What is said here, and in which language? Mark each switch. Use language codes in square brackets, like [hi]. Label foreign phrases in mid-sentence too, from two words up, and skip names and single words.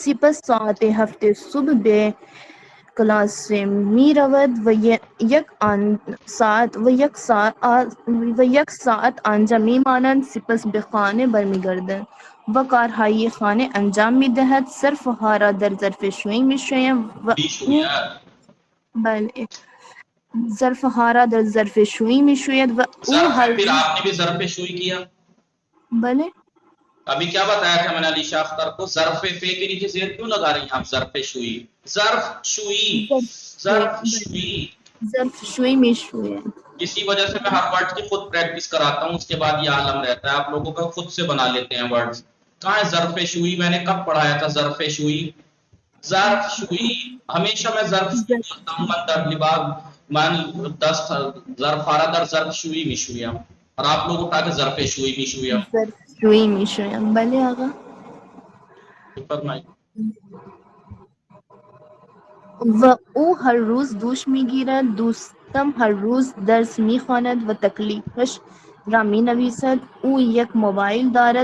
[fa] سپس ساعت 7 صبح به کلاس سے می رود و یک ساعت آنجا می مانند سپس به خانه برمیگردد و کارهای خانه انجام میدهد ظرفها را در ظرفشویی میشویم و او بله ظرفها را در ظرفشویی میشوید و او هر [ur] پھر آپ نے بھی ظرف شوئی کیا. [fa] بله [ur] ابھی کیا بتایا تھا میں نے علی شاہ اختر کو؟ ظرف فے کے نیچے زیر کیوں لگا رہی ہیں آپ؟ [fa] ظرف شوئی، ظرف شوئی، ظرف شوئی، ظرف شویی میشوید. [ur] اسی وجہ سے میں ہر ورڈ کی خود پریکٹس کراتا ہوں، اس کے بعد یہ عالم رہتا ہے، آپ لوگوں کا خود سے بنا لیتے ہیں ورڈز. کہاں ہے [fa] ظرف شوئی؟ [ur] میں نے کب پڑھایا تھا [fa] ظرف شوئی؟ ظرف شوئی [ur] ہمیشہ میں [fa] ظرف شوئی [ur] بولتا ہوں. [fa] من در لباس من دست ظرف ہارا در ظرف شوئی میشویم، [ur] اور آپ لوگ اٹھا کے [fa] ظرف شوئی میشویم. ظرف شویی میشویم. بله آقا. [ur] فرمائیے. [fa] و او هر روز دوش میگیرد، دوستم هر روز درس میخواند و تکلیفش را مینویسد. او یک موبایل دارد.